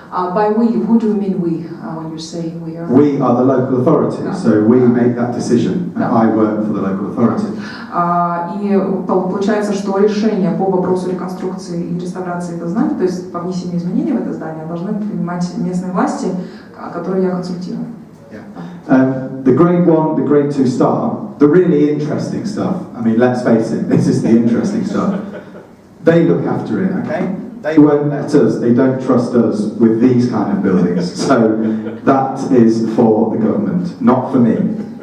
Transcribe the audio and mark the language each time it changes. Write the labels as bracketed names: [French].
[English] By we, who do you mean we when you say we are? We are the local authority, so we make that decision. I work for the local authority. [Russian] И получается, что решение по вопросу реконструкции и реставрации этого здания, то есть по внесению изменений в это здание, должны принимать местные власти, которые я консультирую. [English] The grade 1, the grade 2 star, the really interesting stuff, I mean, let's face it, this is the interesting stuff. They look after it, okay? They won't let us, they don't trust us with these kind of buildings. So that is for the government, not for me.